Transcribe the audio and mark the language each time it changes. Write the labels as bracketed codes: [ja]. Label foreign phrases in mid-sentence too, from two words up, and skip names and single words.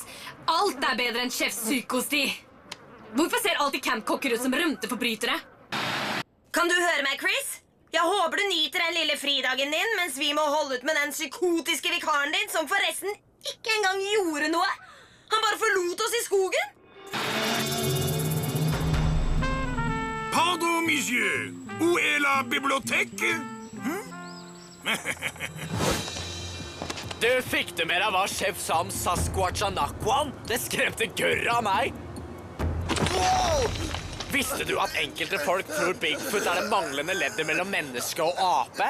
[no] Alt er bedre enn sjef Psykosti. Hvorfor ser alltid campkokker ut som rømte forbrytere? Kan du høre meg, Chris? Jeg håper du nyter den lille fridagen din mens vi må holde ut med den psykotiske vikaren din, som forresten ikke engang gjorde noe. Han bare forlot oss i skogen. [fr] Pardon, monsieur. Où est la bibliothèque? [no] Du fikk det med deg hva sjef sa om Sasquatch-Anakwan? Det skremte gørr av meg. Wow! Visste du at enkelte folk tror Bigfoot er det manglende leddet mellom menneske og ape?